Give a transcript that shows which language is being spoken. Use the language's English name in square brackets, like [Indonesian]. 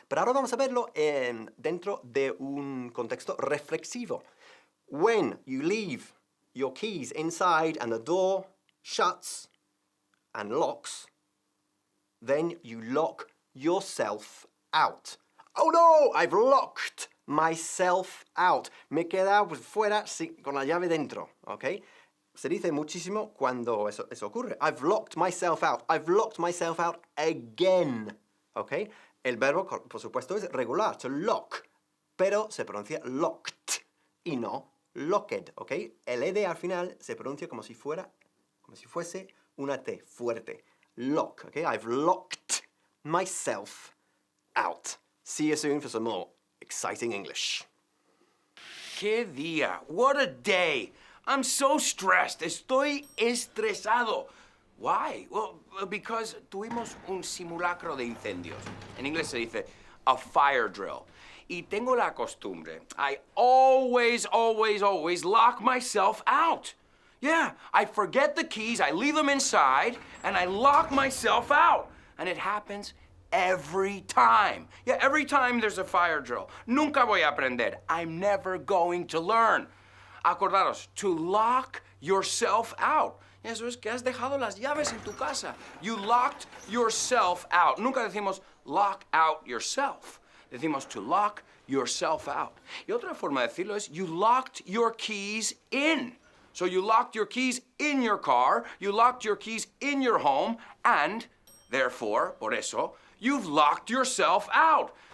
[Spanish] Pero ahora vamos a verlo dentro de un contexto reflexivo. [English] When you leave your keys inside and the door shuts and locks, then you lock yourself out. Oh no, I've locked myself out. [Spanish] Me he quedado fuera con la llave dentro, ¿ok? Se dice muchísimo cuando eso ocurre. [English] I've locked myself out. I've locked myself out again. [Spanish] ¿Ok? El verbo, por supuesto, es regular, to lock, pero se pronuncia locked y no locked, ¿ok? El ed al final se pronuncia como si fuese una T fuerte. [English] Lock, ¿ok? I've locked myself out. See you soon for some more exciting English. ¡Qué día! What a day! I'm so stressed. [Spanish] Estoy estresado. Why? Well, because tuvimos un simulacro de incendios. En inglés se dice a fire drill. Y tengo la costumbre. [English] I always lock myself out. Yeah, I forget the keys, I leave them inside, and I lock myself out. And it happens every time. Yeah, every time there's a fire drill. Nunca voy a aprender. I'm never going to learn. Acordaros, to lock yourself out. [Spanish] Eso es que has dejado las llaves en tu casa. [English] You locked yourself out. Nunca decimos lock out yourself. Decimos to lock yourself out. Y otra forma de decirlo es you locked your keys in. So you locked your keys in your car, you locked your keys in your home, and therefore, por eso, you've locked yourself out.